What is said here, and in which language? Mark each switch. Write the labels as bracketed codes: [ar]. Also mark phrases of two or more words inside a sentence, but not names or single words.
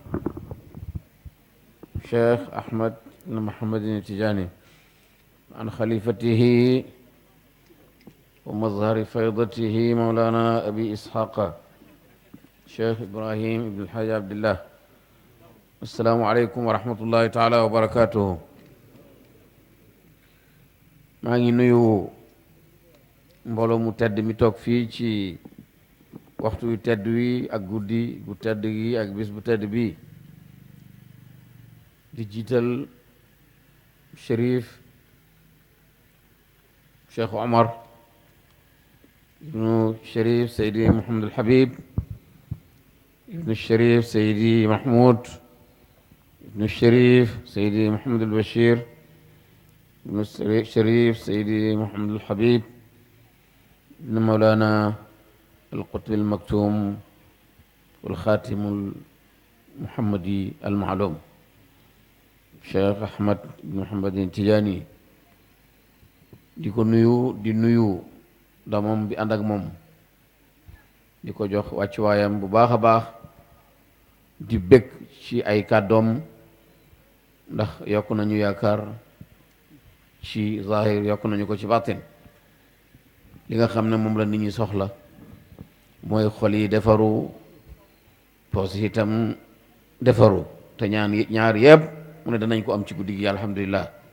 [ar] شيخ أحمد بن محمد التجاني عن خليفته ومظهر فيضته مولانا أبي إسحاق شيخ إبراهيم بن الحاج عبد الله السلام عليكم ورحمة الله تعالى وبركاته [wo] maa ngi nuyu mbooloo mu tedd mi toog fii ci waxtu wi tedd wi ak guddi bu tedd gi ak bis bu tedd bi di jiital Chérif Cheikh Omar ibnu Chérif Seydi Mouhamed El Habib ibnu Chérif Seydi Mahmoud ibnu Chérif Seydi Mouhamed El Bachir ibnu Chérif Seydi Mouhamed El Habib ibnu Mawlana القطب [ar] المكتوم والخاتم المحمدي المعلوم [wo] Cheikh Ahmad bin Muhammad Tijaani di ko nuyu di nuyu damam bi ànd ak moom di ko jox wàccuwaayam bu baax a baax di bëgg ci ay kàddoom ndax yokk nañu yaakaar ci zahir yokk nañu ko ci batin li nga xam ne moom la nit ñi soxla mooy xol yi defaru poos itam defaru te ñaar yëpp mu ne danañ ko am ci guddi gi alhamdulilah